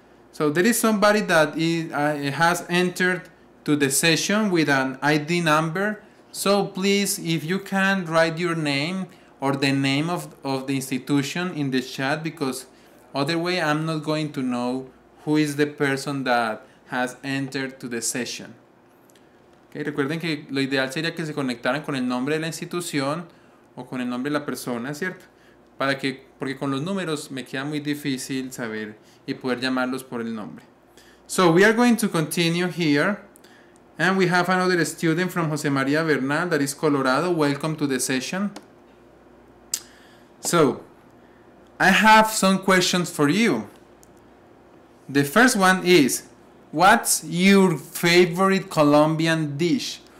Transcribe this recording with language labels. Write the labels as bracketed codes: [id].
[en] So there is somebody that has entered to the session with an ID number. So please, if you can, write your name or the name of the institution in the chat, because other way I'm not going to know who is the person that has entered to the session. [es] Okay, recuerden que lo ideal sería que se conectaran con el nombre de la institución o con el nombre de la persona, ¿cierto? Porque con los números me queda muy difícil saber y poder llamarlos por el nombre. [en] So we are going to continue here, and we have another student from Jose Maria Bernal, that is Colorado. Welcome to the session. So I have some questions for you. The first one is, what's your favorite Colombian dish?